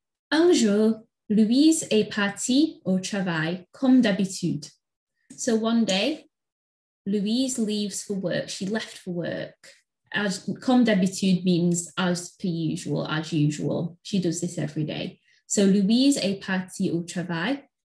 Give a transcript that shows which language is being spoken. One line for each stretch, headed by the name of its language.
French: Un jour, Louise est partie au travail, comme d'habitude.
English: So one day, Louise leaves for work. She left for work. As
French: comme d'habitude
English: means as per usual, as usual. She does this every day. So
French: Louise est partie au travail.